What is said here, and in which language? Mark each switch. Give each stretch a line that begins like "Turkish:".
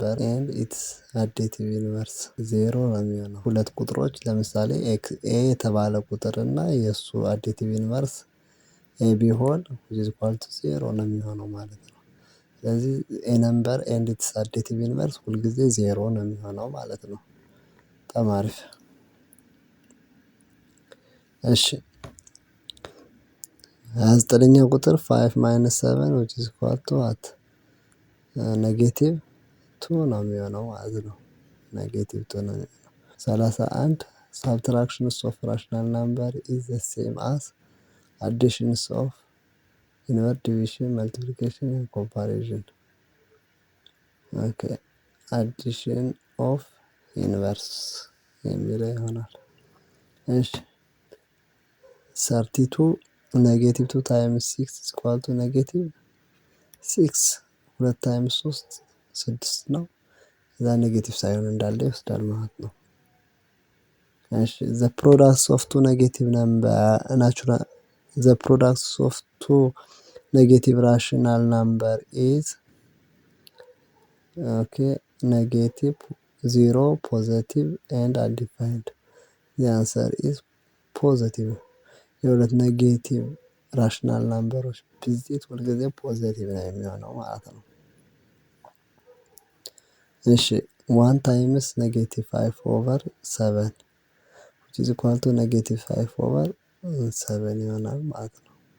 English: and its additive inverse
Amharic: 0 ነው የሚሆነው። ሁለት ቁጥሮች ለምሳሌ ኤ የተባለ ቁጥር እና የሱ አዲቲቭ ኢንቨርስ ኤ ቢሆን
English: which is equal to
Amharic: 0 ነው የሚሆነው ማለት ነው። ስለዚህ ኤ ነምበር
English: and its additive inverse
Amharic: ሁልጊዜ 0 ነው የሚሆነው ማለት ነው። በጣም አሪፍ። እሺ 29ኛ ቁጥር 5 - 7
English: which is equal to what?
Amharic: ኔጌቲቭ 2 ነው የሚሆነው ማለት ነው። ኔጌቲቭ 2 ነው የሚሆነው።
English: 31 subtractions of rational number is the same as additions of inverse division, multiplication and comparison. Okay addition of inverse
Amharic: የሚለው ይሆናል። እሺ 32
English: -2 times 6 is equal to -6 2 times 3 6
Amharic: ነው። እዛ ኔጌቲቭ ሳይሆን እንዳለ ይወስዳል ማለት ነው።
English: እሺ the products of two negative number natural the products of two negative rational number is okay negative 0 positive and undefined the answer is
Amharic: ፖዘቲቭ። የሁለት ኔጌቲቭ ራሽናል ናምበሮች ብዜት ሁልጊዜ ፖዘቲቭ ነው የሚሆነው ማለት ነው። እሺ 1 ታይምስ ኔጌቲቭ 5 ኦቨር 7
English: which is equal to
Amharic: ኔጌቲቭ 5 ኦቨር 7 ይሆናል ማለት ነው።